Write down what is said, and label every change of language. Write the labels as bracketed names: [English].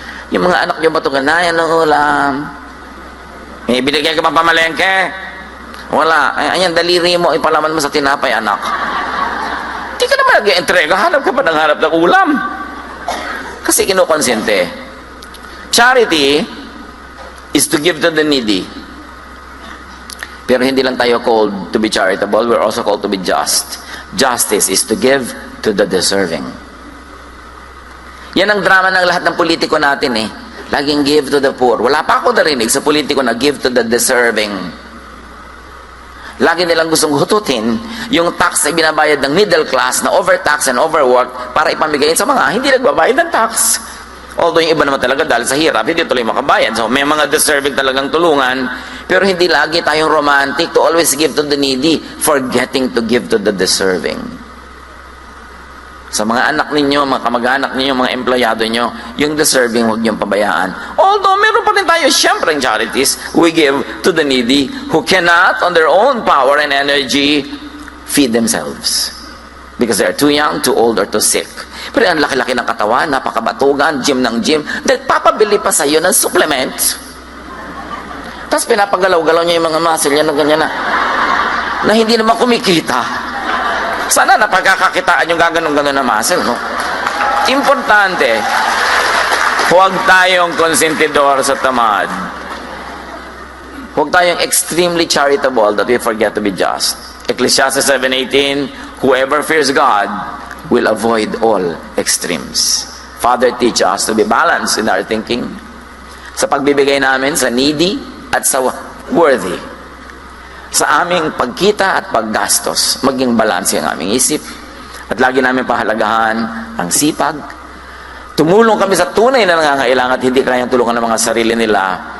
[Filipino] Yung mga anak nyo batugan na, yan ang ulam. Binigyan ka pa pamalengke? Wala. Ayan, daliri mo, ipalaman mo sa tinapay, anak. Hindi ka naman nag-entrega. Hanap ka pa ng hanap ng ulam. Kasi kinukonsente. [English] Charity is to give to the needy. Pero hindi lang tayo called to be charitable, we're also called to be just. Justice is to give to the deserving. [Filipino] Yan ang drama ng lahat ng politiko natin Laging give to the poor. Wala pa ako narinig sa politiko na give to the deserving. Lagi nilang gustong hututin yung tax na binabayad ng middle class na overtax and overwork para ipamigay sa mga hindi nagbabayad ng tax. Although yung iba naman talaga dahil sa hirap, hindi tuloy makabayad. So may mga deserving talagang tulungan, pero hindi lagi tayong romantic to always give to the needy, forgetting to give to the deserving. Sa mga anak ninyo, mga kamag-anak ninyo, mga empleyado nyo, yung deserving huwag niyong pabayaan. [English] Although meron pa rin tayo siyempre charities, we give to the needy who cannot on their own power and energy feed themselves. Because they are too young, too old, or too sick. [Filipino] Pero ang laki-laki ng katawan, napakabatugan, gym ng gym, nagpapabili pa sa'yo ng supplement. Tapos pinapagalaw-galaw niya yung mga muscle niya na ganyan na hindi naman kumikita. Sana napagkakakitaan yung gaganon-ganon na muscle, no? Importante, huwag tayong konsentidor sa tamad. [English] Huwag tayong extremely charitable that we forget to be just. Ecclesiastes 7:18, whoever fears God will avoid all extremes. Father, teach us to be balanced in our thinking. [Filipino] Sa pagbibigay namin sa needy at sa worthy. Sa aming pagkita at paggastos, maging balanse ang aming isip. At lagi namin pahalagahan ang sipag. Tumulong kami sa tunay na nangangailangan at hindi kayang tulungan ng mga sarili nila.